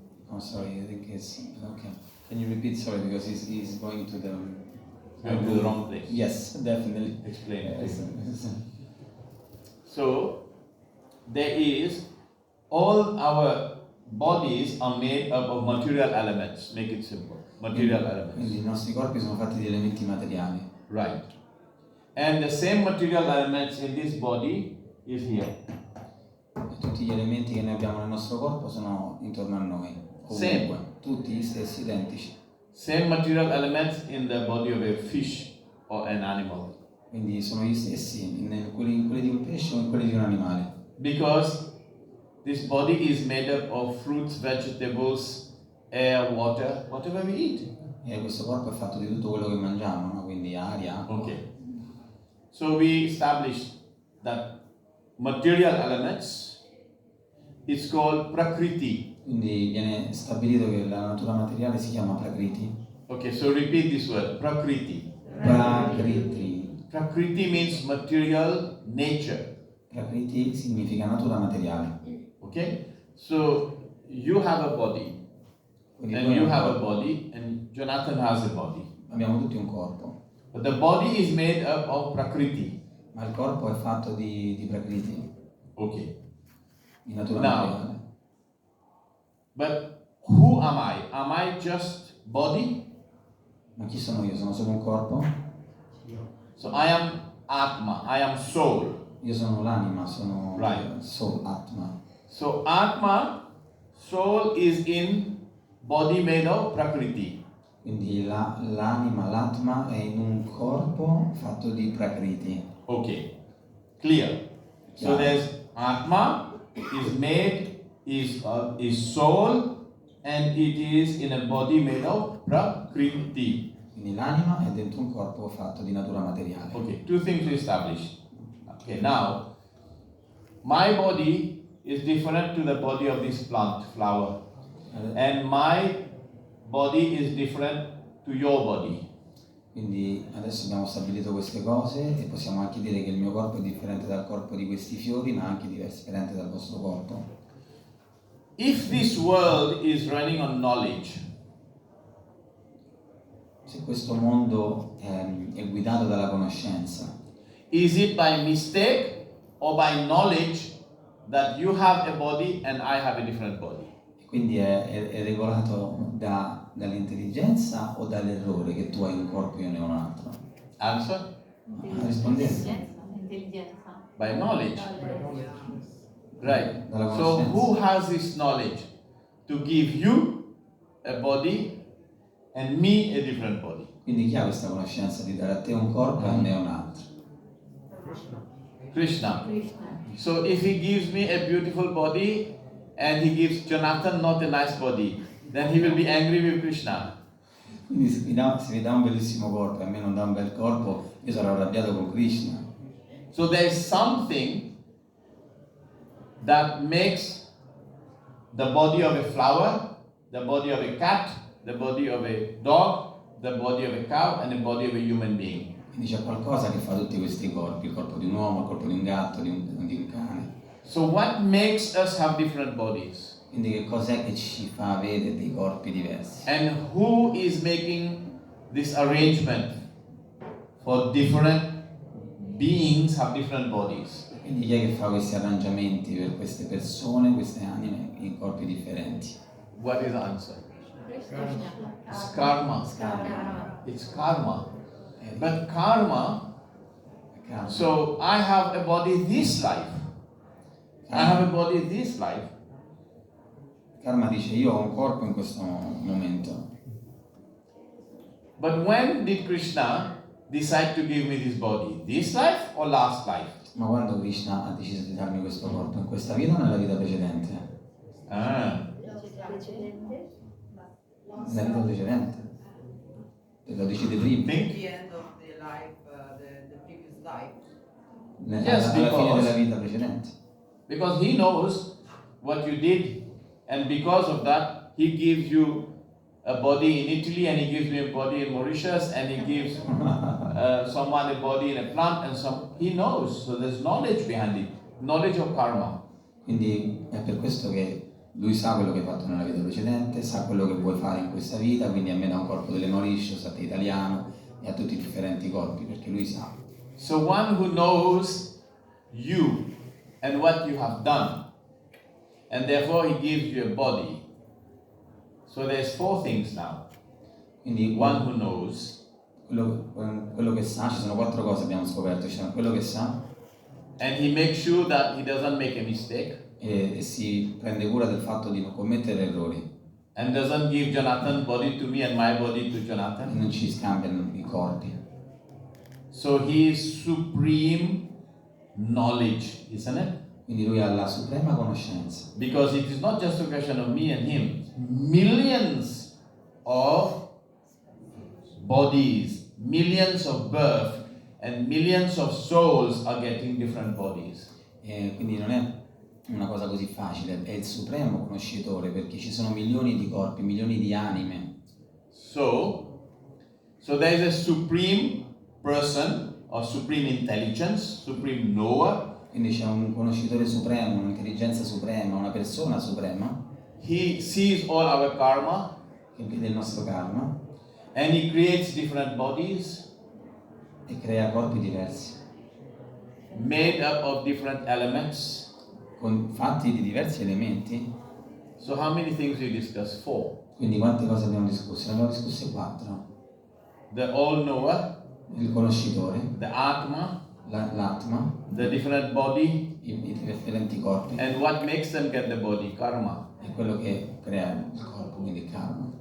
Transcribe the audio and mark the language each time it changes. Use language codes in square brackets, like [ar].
[en] Oh, sorry, I think it's okay. Can you repeat? Sorry, because he's going to the Going to the wrong place. Yes, definitely. Explain it. Yes. So, there is, all our bodies are made up of material elements. Make it simple. Material elements. [it] Quindi i nostri corpi sono fatti di elementi materiali. [en] Right. And the same material elements in this body is here. [it] E tutti gli elementi che noi abbiamo nel nostro corpo sono intorno a noi. Ovunque. Tutti gli stessi, identici. [en] Same material elements in the body of a fish or an animal. [it] Quindi sono gli stessi in quelli di un pesce o in quelli di un animale. [en] Because this body is made up of fruits, vegetables, air, water, whatever we eat. [it] E questo corpo è fatto di tutto quello che mangiamo, no? Quindi aria, acqua. [en] Okay. So we established that material elements is called Prakriti. [it] Quindi viene stabilito che la natura materiale si chiama Prakriti. [en] Okay, so repeat this word, Prakriti. Prakriti. Prakriti means material nature. [it] Prakriti significa natura materiale. [en] Okay? So you have a body, [it] Quindi [en] and [it] noi [en] you have a body, and Jonathan has a body. [it] abbiamo tutti un corpo, [en] But the body is made up of Prakriti. [it] ma il corpo è fatto di Prakriti, [en] Okay. [it] di natura [en] Now, [it] materiale. [en] But who am I? Am I just body? [it] Ma chi sono io? Sono solo un corpo? [en] So I am Atma, I am soul. [it] Io sono l'anima, sono [en] Right. Soul, Atma. So Atma, soul is in body made of Prakriti. [it] Quindi l'anima, l'Atma è in un corpo fatto di Prakriti. [en] Okay, clear. So Yeah. there's Atma is made is soul, and it is in a body made of prakriti. [it] Quindi l'anima è dentro un corpo fatto di natura materiale. [en] Okay, two things we established. Okay, now my body is different to the body of this plant, flower, and my body is different to your body. [it] Quindi adesso abbiamo stabilito queste cose e possiamo anche dire che il mio corpo è differente dal corpo di questi fiori, ma anche differente dal vostro corpo. [en] If this world is running on knowledge, [it] Se questo mondo è guidato dalla conoscenza, [en] is it by mistake or by knowledge that you have a body and I have a different body? [it] quindi è regolato dall'intelligenza o dall'errore che tu hai un corpo e io ne ho un altro? [en] Answer? [it] Rispondete. Intelligenza. [en] By knowledge. Right. [it] Dalla [en] So [it] conoscenza. [en] who has this knowledge to give you a body and me a different body? [it] Quindi chi ha questa conoscenza di dare a te un corpo e a me un altro? Krishna. Krishna. [en] So if he gives me a beautiful body and he gives Jonathan not a nice body, then he will be angry with Krishna. [it] Quindi se mi dà un bellissimo corpo e a me non dà un bel corpo, io sarò arrabbiato con Krishna. [en] So there is something that makes the body of a flower, the body of a cat, the body of a dog, the body of a cow, and the body of a human being. [it] Quindi c'è qualcosa che fa tutti questi corpi, il corpo di un uomo, il corpo di un gatto, di un cane. [en] So what makes us have different bodies? [it] Quindi che cos'è che ci fa avere dei corpi diversi? [en] And who is making this arrangement for different beings have different bodies? [it] Quindi chi è che fa questi arrangiamenti per queste persone, queste anime in corpi differenti? [en] What is the answer? Krishna. It's karma. Karma. It's karma. But karma, Karma. so I have a body this life. I have a body this life. [it] Karma dice io ho un corpo in questo momento. [en] But when did Krishna decide to give me this body? This life or last life? [it] Ma quando Krishna ha deciso di darmi questo corpo? In questa vita o nella vita precedente? Ah. Precedente. Nella vita precedente. Te lo decide prima. [en] Think? The end of the life, the previous life. Yes, [it] Alla fine [en] because- [it] della vita precedente. [en] Because he knows what you did, and because of that, he gives you a body in Italy, and he gives me a body in Mauritius, and he gives someone a body in a plant, and some. He knows, so there's knowledge behind it, knowledge of karma. [it] Quindi è per questo che lui sa quello che hai fatto nella vita precedente, sa quello che vuoi fare in questa vita, quindi a me dà un corpo delle Mauritius, a te italiano e a tutti i differenti corpi, perché lui sa. [en] So one who knows you and what you have done, and therefore he gives you a body. So there's four things now. [it] Quindi [en] One who knows, [it] quello che sa, ci sono 4 cose abbiamo scoperto, c'è quello che sa [en] and he makes sure that he doesn't make a mistake, [it] e si prende cura del fatto di non commettere errori [en] and doesn't give Jonathan body to me and my body to [it] e [en] Jonathan. [it] non ci scambiano i corpi. [en] So he is supreme knowledge, isn't it? [it] Quindi lui ha la suprema conoscenza, [en] Because it is not just a question of me and him. Millions of bodies, millions of birth, and millions of souls are getting different bodies. [it] e quindi non è una cosa così facile, è il supremo conoscitore perché ci sono milioni di corpi, milioni di anime. [en] So there is a supreme person or supreme intelligence, supreme knower. [it] Quindi c'è un conoscitore supremo, un'intelligenza suprema, una persona suprema [en] He sees all our karma [it] che vede il nostro karma [en] and he creates different bodies [it] e crea corpi diversi, [en] made up of different elements. [it] fatti di diversi elementi. [en] So how many things we discussed? 4. [it] Quindi quante cose abbiamo discusso? Ne abbiamo discusse 4. [en] The all knower, [it] Il conoscitore, [en] the Atma, [it] l'atma, [en] the different body, [it] i differenti corpi [en] and what makes them get the body, karma. [it] e quello che crea il corpo, quindi il karma.